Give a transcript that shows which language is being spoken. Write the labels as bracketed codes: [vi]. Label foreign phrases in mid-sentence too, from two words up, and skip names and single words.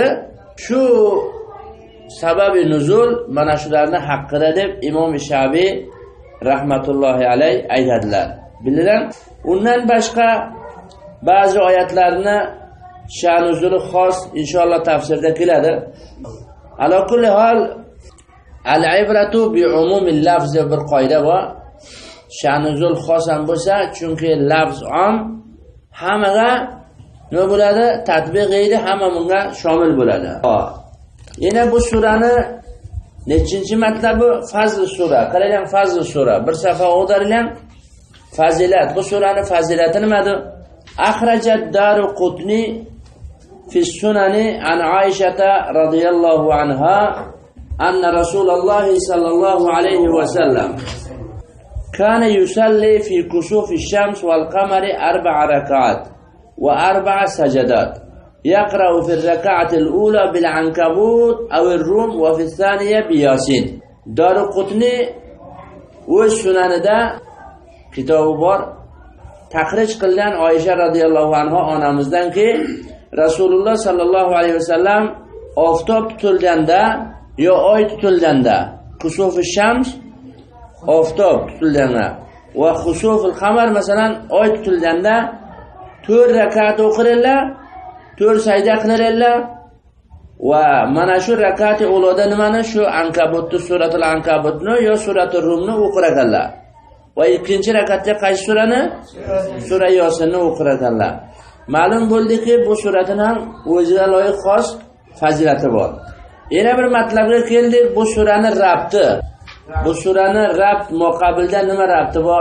[uz] Shu sababi nuzul mana shularning haqqida deb Imom Shafiy [ar] رحمة الله عليه [uz] aytadilar. Bildilar. Undan boshqa ba'zi oyatlarni sha'nuzuli xos inshaalloh tafsirda keladi. [ar] على كل حال العبرة بعموم اللفظ bir qoida bor. [uz] Sha'nuzul xos ham bo'lsa, chunki lafz om hammaga nima bo'ladi? Tatbiq qiladi, hamma bunga shomil bo'ladi. Yana bu surani nechinchi matlabi? Fazl sura. Qarang, fazl sura. Bir safa o'qadilar. Fazilat. Bu suraning fazilati nimadir? [ar] أخرجت الدارقطني في سننه عن عائشة رضي الله عنها أن رسول الله صلى الله عليه وسلم كان يصلي في كسوف الشمس والقمر 4 ركعات و4 سجدات. يقرأ في الركعة الأولى بالعنكبوت أو الروم وفي الثانية بياسين. [uz] Daruqutni o'z sunanida kitobi bor. Tahrij qilgan Oysha [ar] رضي الله عنها [uz] onamizdanki, Rasululloh [ar] صلى الله عليه وسلم [uz] oftob tutilganda yo oy tutilganda, [ar] كسوف الشمس [uz] oftob tutilganda va [ar] خسوف القمر [uz] masalan oy tutilganda 4 rakat o'qirlar, 4 sajda qilarlar va mana shu rakati uloda nimani? Shu Ankabutni, suratul Ankabutni yo suratul Rumni o'qirganlar. Va ikkinchi rakatda qaysi surani? Sura Yosinni o'qirganlar. Ma'lum bo'ldiki, bu suraning ham o'ziga loyiq xos fazilati bor. Yana bir matlabga keldik, bu suraning rabti. Bu suraning rabt muqobilda nima rabti bor?